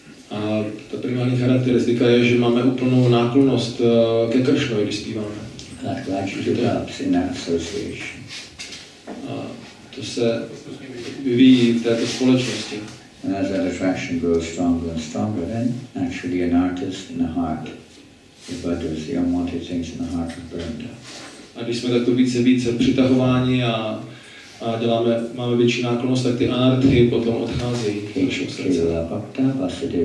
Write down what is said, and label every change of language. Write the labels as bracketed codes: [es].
[cs] A ta primární charakteristika je, že máme úplnou náklonnost ke Kršnovi, když zpíváme. [en] That gradually develops in that association. [cs] A to se vyvíjí v této společnosti. [en] And as that attraction grows stronger and stronger, then naturally an artist in the heart, the Buddhas, the unwanted things in the heart are burned up. [cs] A když jsme takto více přitahováni a máme větší náklonnost, tak ty anarchy potom odcházejí z našeho srdce.